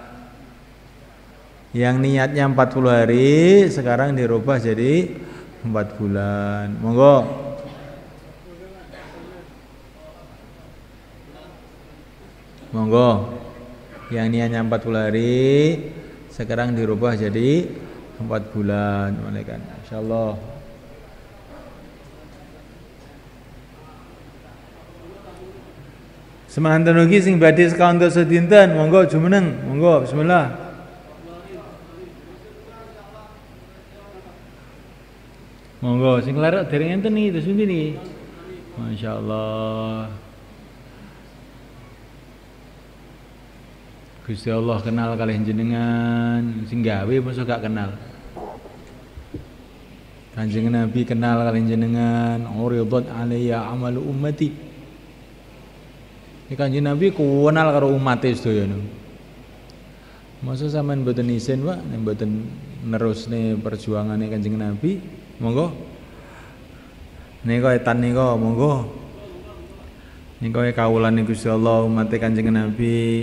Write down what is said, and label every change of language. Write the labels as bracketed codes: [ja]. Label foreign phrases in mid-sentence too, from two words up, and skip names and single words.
[id] Yang niatnya 40 hari sekarang dirubah jadi 4 bulan. Monggo. Monggo, yang niatnya 40 hari sekarang dirubah jadi 4 bulan, malaikat. Insyaallah. [jv] Semanten ugi sing badhe sekawan dosa dinten, monggo jumeneng, monggo bismillah. Monggo sing larak dereng enten iki terus pundi niki? Masyaallah. Gusti Allah kenal kalih jenengan, sing gawe mosok gak kenal. Kanjeng Nabi kenal kalih jenengan, [ar] عرضت علي أعمال أمتي. [jv] Iki Kanjeng Nabi kenal karo umat sedaya niku. Mosok sampean mboten isin, Pak, nek mboten nerusne perjuangane Kanjeng Nabi, monggo. Nika etan nika monggo. Nika kawulane Gusti Allah umat Kanjeng Nabi.